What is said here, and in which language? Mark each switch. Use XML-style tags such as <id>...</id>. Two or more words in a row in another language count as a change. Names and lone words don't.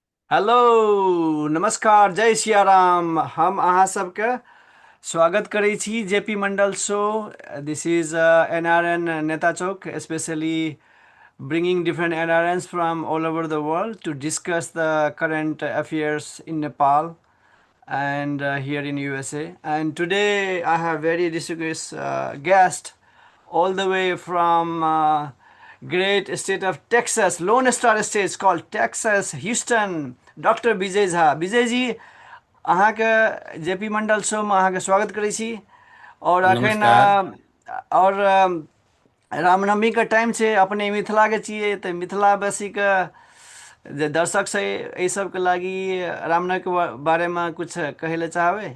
<mai>हेलो। नमस्कार, जय सिया राम। हम अहाँ सबके स्वागत करै छी जेपी मंडल शो।</mai> <en>this is NRN नेता चौक, स्पेशली bringing different NRNs from all over the world to discuss the current affairs in Nepal and here in USA. And today I have very distinguished guest all the way from great state of Texas, Lone Star State called Texas, Houston, Dr. विजय झा।</en> <mai>विजय जी, अहाँके जेपी मंडल शोमे अहाँके स्वागत करै छी। और अखन नमस्कार। और रामनवमीके टाइम छै, अपने मिथिलाके छियै तऽ मिथिलावासीके जे दर्शक छै एहि सबके लागी रामनवमीके बारेमे कुछ कहै लए चाहबै?</mai>